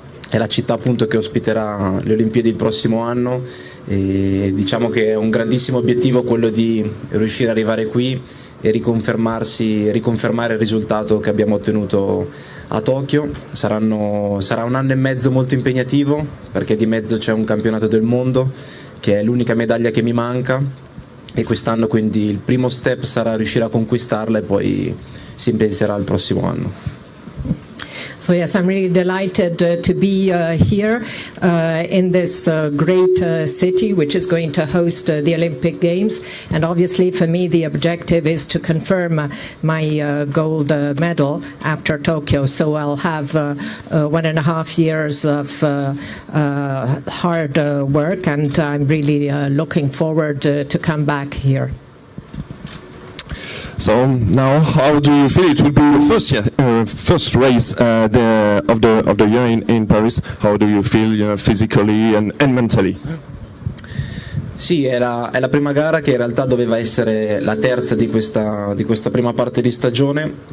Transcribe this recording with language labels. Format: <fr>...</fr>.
<it>È la città appunto che ospiterà le Olimpiadi il prossimo anno e diciamo che è un grandissimo obiettivo quello di riuscire ad arrivare qui e riconfermare il risultato che abbiamo ottenuto a Tokyo. Sarà un anno e mezzo molto impegnativo perché di mezzo c'è un campionato del mondo che è l'unica medaglia che mi manca e quest'anno quindi il primo step sarà riuscire a conquistarla e poi si penserà al prossimo anno.</it> <en>So yes, I'm really delighted to be here in this great city which is going to host the Olympic Games, and obviously for me the objective is to confirm my gold medal after Tokyo. So I'll have 1.5 years of hard work, and I'm really looking forward to come back here. So now, how do you feel? It will be the first race of the year in Paris. How do you feel physically and mentally?</en> <it>Sì, è la prima gara che in realtà doveva essere la terza di questa prima parte di stagione.</it>